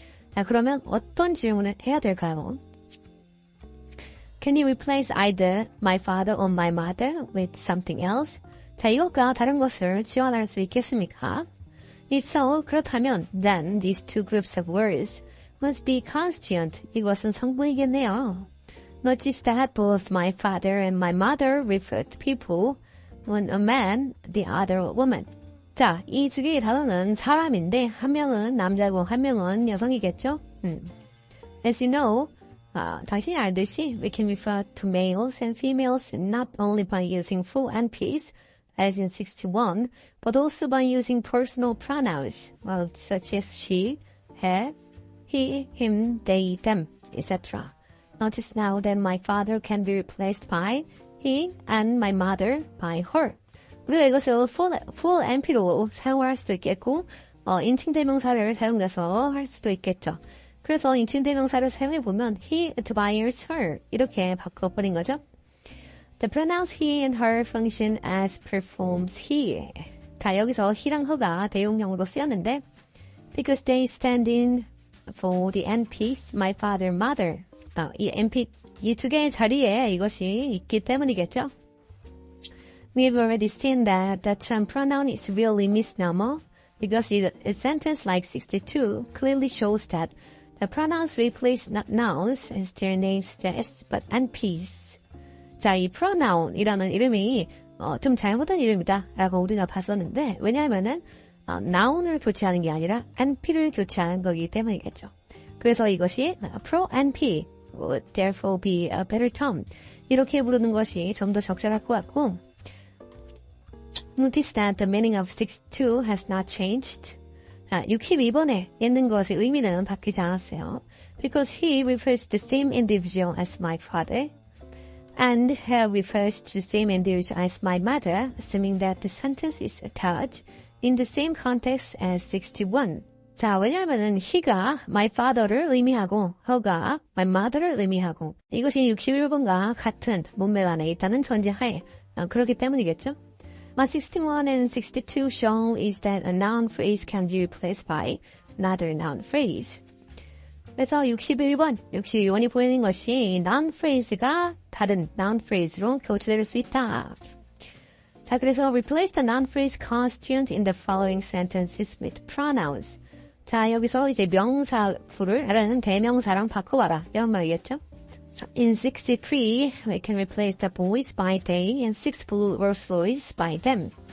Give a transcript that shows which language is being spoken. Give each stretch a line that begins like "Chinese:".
Korean: 자, 그러면 어떤 질문을 해야 될까요?
English: Can you replace either my father or my mother with something else?
Korean: 자, 이것과 다른 것을 지원할 수 있겠습니까?
English: If so,
Korean: 그렇다면
English: then these two groups of words must be constituent.
Korean: 이것은 성분이겠네요.
English: Notice that both my father and my mother refer to people, one a man, the other a woman.
Korean: 자, 이 두 개의 단어는 사람인데 한 명은 남자고 한 명은 여성이겠죠?
English: As you know,
Korean: 당신이 알듯이
English: we can refer to males and females not only by using full NPs, as in 61, but also by using personal pronouns, well, such as she, her, he, him, they, them, etc. Notice now that my father can be replaced by he and my mother by her.
Korean: 우리가 이것을 full NP로 사용할 수도 있겠고, 인칭대명사를 사용해서 할 수도 있겠죠. 그래서 인칭대명사를 사용해보면
English: he admires her
Korean: 이렇게 바꿔버린 거죠.
English: The pronouns he and her function as performs he.
Korean: 자, 여기서 he랑 her가 대용형으로 쓰였는데
English: because they stand in for the NPs, my father, mother.
Korean: 이 NP, 이 두 개의 자리에 이것이 있기 때문이겠죠.
English: We've already seen that the term pronoun is really misnomer because a sentence like 62 clearly shows that the pronouns replace not nouns as their name suggests, but NPs.
Korean: 자, 이 pronoun이라는 이름이 좀 잘못된 이름이다 라고 우리가 봤었는데 왜냐하면은 noun을 교체하는 게 아니라 NP를 교체하는 거기 때문이겠죠. 그래서 이것이
English: pro-NP would therefore be a better term.
Korean: 이렇게 부르는 것이 좀 더 적절할 것 같고
English: Notice that the meaning of 62 has not changed.
Korean: 62번에 있는 것의 의미는 바뀌지 않았어요.
English: Because he refers to the same individual as my father. And her refers to the same individual as my mother, assuming that the sentence is attached in the same context as 61.
Korean: 자, 왜냐하면은 he가 my father를 의미하고 her가 my mother를 의미하고 이것이 61번과 같은 문맥 안에 있다는 전제하에 그렇기 때문이겠죠.
English: What 61 and 62 show is that a noun phrase can be replaced by another noun phrase.
Korean: 그래서 61번, 62번이 보이는 것이 noun phrase가 다른 noun phrase로 교체될 수 있다. 자, 그래서
English: replace the noun phrase constituent in the following sentences with pronouns.
Korean: 자, 여기서 이제 명사구를 다른 대명사랑 바꿔봐라. 이런 말이겠죠?
English: In 63, we can replace the boys by they and 6 blue Rolls-Royce by them.